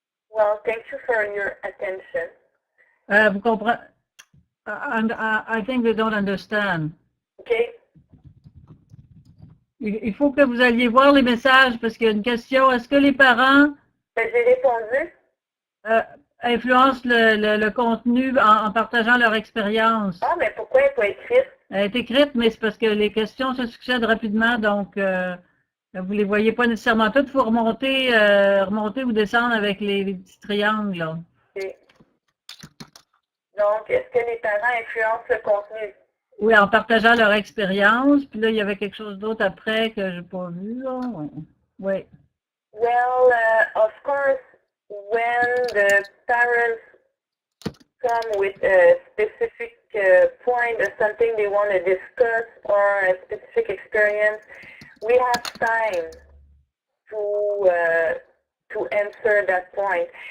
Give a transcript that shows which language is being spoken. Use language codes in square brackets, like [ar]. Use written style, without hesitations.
[en] Well, thank you for your attention. [fr] Vous comprenez? [en] I think they don't understand. Okay. [fr] Il faut que vous alliez voir les messages parce qu'il y a une question. Est-ce que les parents J'ai répondu. influencent le contenu en partageant leur expérience? Ah, mais pourquoi elle n'est pas écrite? Elle est écrite, mais c'est parce que les questions se succèdent rapidement, donc vous ne les voyez pas nécessairement toutes. Il faut remonter ou descendre avec les petits triangles. Là. Okay. Donc, est-ce que les parents influencent le contenu? Oui, en partageant leur expérience. Puis là, il y avait quelque chose d'autre après que je n'ai pas vu. Là. Oui. [en] Well, of course, when the parents come with a specific point or something they want to discuss or a specific experience, we have time to answer that point.